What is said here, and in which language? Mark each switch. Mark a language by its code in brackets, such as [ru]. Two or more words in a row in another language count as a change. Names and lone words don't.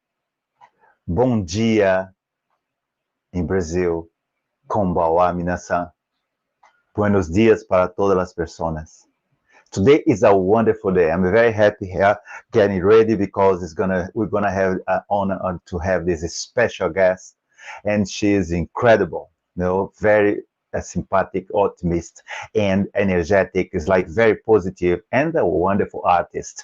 [pt] Bom dia em Brasil. [ja] こんばんは皆さん. [es] Buenos dias para todas as personas. [en] Today is a wonderful day. I'm very happy here getting ready because we're gonna have an honor to have this special guest, and she is incredible. You know, very sympathetic, optimist, and energetic. Is like very positive and a wonderful artist.